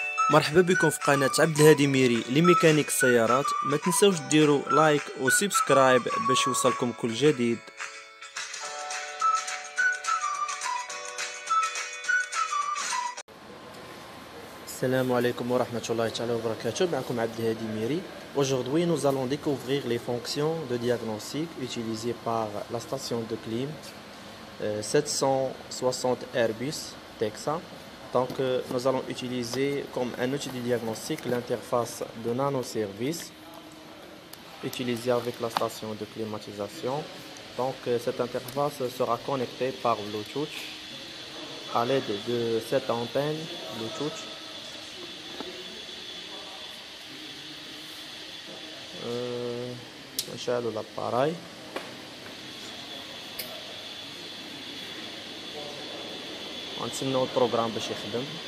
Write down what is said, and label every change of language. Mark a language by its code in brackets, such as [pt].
[ar] مرحبا بكم في قناة عبد الهادي ميري لميكانيك السيارات. ما تنسوش ديروا لايك وسبسكرايب باش يوصلكم كل جديد. السلام عليكم ورحمة الله تعالى وبركاته. معكم عبد الهادي ميري. [fr] Aujourd'hui nous allons découvrir les fonctions de diagnostic utilisées par la station de clim 760 Airbus Texa. Donc nous allons utiliser comme un outil de diagnostic l'interface de nanoservice utilisée avec la station de climatisation. Donc cette interface sera connectée par Bluetooth à l'aide de cette antenne Bluetooth. [ar] نشعل l'appareil. ونتسناو البروغرام باش يخدم.